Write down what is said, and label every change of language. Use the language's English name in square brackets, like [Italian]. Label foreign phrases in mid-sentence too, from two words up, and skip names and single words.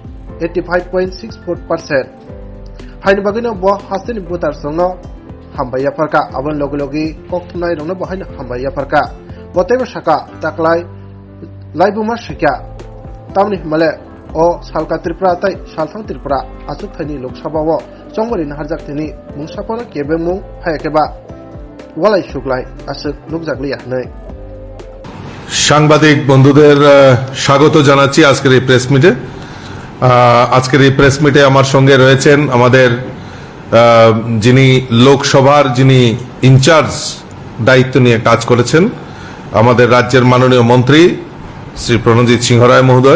[Kok Borok] 85.64% Haini Bagino Bo Hasini Butar Sono Hambaya Parka Abon Logologi Koktunai Rono Bohina Hambaya Parka Whatever Shaka Taklai Laibuma Shika Tamni Male O Salka Tripura Tai Salthang Tripura Asuk Thaini Lok Sabha Wo Chongbari Harjak Tini Mungsapona Kebe Mung Hayakeba Walai Shuklai Asuk Nukjagli Nei [Bangla] সাংবাদিক বন্ধুদের স্বাগত জানাচ্ছি আজকের এই [English] press meet-e. [Bangla] আজকের এই [English] press meet-e [Bangla] আমার সঙ্গে রয়েছেন আমাদের যিনি লোকসভার যিনি ইনচার্জ দায়িত্ব নিয়ে কাজ করেছেন আমাদের রাজ্যের মাননীয় মন্ত্রী শ্রী প্রণজিৎ সিংহ রায় মহোদয়।